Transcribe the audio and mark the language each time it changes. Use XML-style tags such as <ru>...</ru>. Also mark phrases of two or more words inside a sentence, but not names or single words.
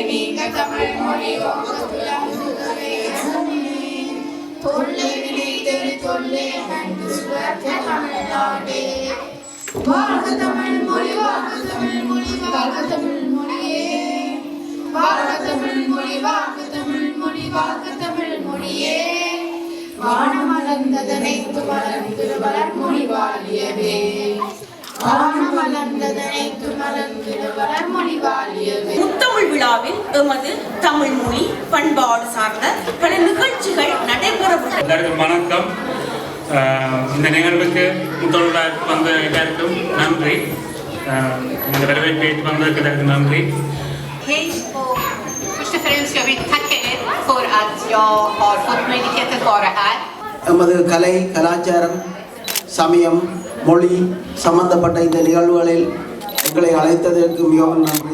<ta>நீங்க தமிழ் மொழி துலங்குதவே தொல்லை நினைத்தது தொல்லை அன்பு சுடர்க்க தமிழ்நாடே வாழ்க தமிழ் மொழி வாழ்க தமிழ் மொழி வாழ்க தமிழ் மொழியே வாழ்க தமிழ் மொழி வாழ்க தமிழ் மொழி வாழ்க தமிழ் மொழியே வானமலர்ந்ததனைத்து மலர்ந்து வளர்மொழி வாழியவே வானமலர்ந்ததனைத்து மலர்ந்து வளர்மொழி வாழியவே. முத்தமிழ் விழாவில் எமது தமிழ் மொழி பண்பாடு சார்ந்த பல நிகழ்ச்சிகள் நடைபெறவுள்ளது. வணக்கம். இந்த நிகழ்வுக்கு முத்தமிழ் வந்த எல்லாருக்கும் நன்றி. இந்த வரவேற்பை வந்ததற்கு நன்றி.</ta> <sv>Först och främst jag vill tacka er för att jag har fått möjlighet att vara här.</sv> <ta>நமது கலை கலாச்சாரம் சமயம் மொழி சம்பந்தப்பட்ட இந்த நிகழ்வுகளில் எங்களை அழைத்ததற்கு மிகவும் நன்றி.</ta>